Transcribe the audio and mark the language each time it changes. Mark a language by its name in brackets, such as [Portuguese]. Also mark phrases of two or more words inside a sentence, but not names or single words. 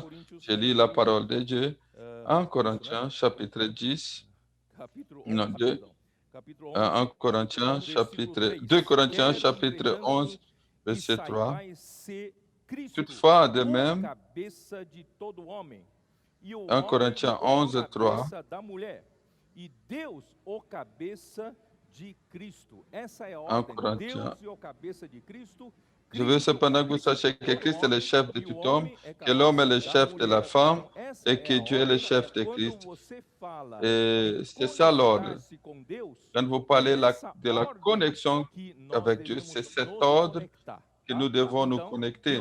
[French] Je lis la parole de Dieu. 1 Corinthiens, chapitre 10. Non, 2. 1 Corinthiens, chapitre 2 Corinthiens, chapitre 11, verset 3. Toutefois, de même, 1 Corinthiens 11, 3. [Portuguese] E Deus, o cabeça de Cristo. Essa é a ordem. Deus e o cabeça de Cristo [French] Je veux cependant que vous sachiez que Christ est le chef de tout homme, que l'homme est le chef de la femme et que Dieu est le chef de Christ. Et c'est ça l'ordre. Quand vous parlez de la connexion avec Dieu, c'est cet ordre que nous devons nous connecter.